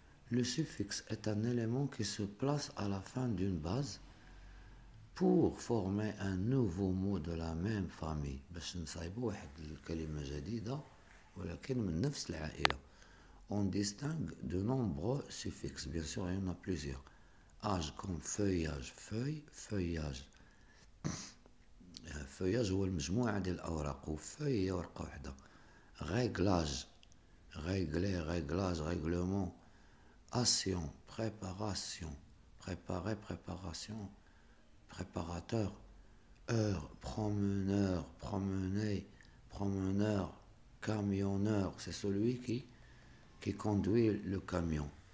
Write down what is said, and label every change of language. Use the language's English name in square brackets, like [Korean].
[French] Le suffixe est un élément qui se place à la fin d'une base pour former un nouveau mot de la même famille. [Arabic] باش نصايبوا واحد الكلمة جديدة ولكن من نفس العائلة. [French] on distingue de nombreux suffixes. Bien sûr, il y en a plusieurs. Âge comme feuillage, feuille, feuillage. [Arabic] feuillage هو المجموعة ديال الأوراق وفeuille هي ورقة واحدة. [French] réglage, régler, réglage, règlement. Action, préparation, préparer, préparation, préparateur. Heure, promeneur, promener, promeneur. Camionneur, c'est celui qui conduit le camion.